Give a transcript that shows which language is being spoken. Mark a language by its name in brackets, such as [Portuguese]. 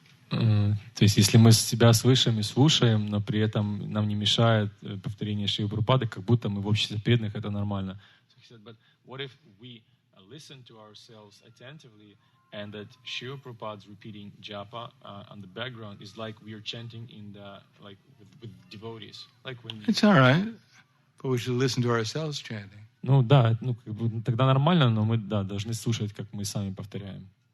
[Russian] То есть, если мы себя слышим и слушаем, но при этом нам не мешает повторение Шрилы Прабхупады, как будто мы в обществе преданных, это нормально. [English] But what if we listen to ourselves attentively, and that Srila Prabhupada's repeating japa on the background is like we are chanting in the like with devotees, like when. It's all right, but we should listen to ourselves chanting. [Russian] Ну да, ну как бы тогда нормально, но мы да должны слушать, как мы сами повторяем.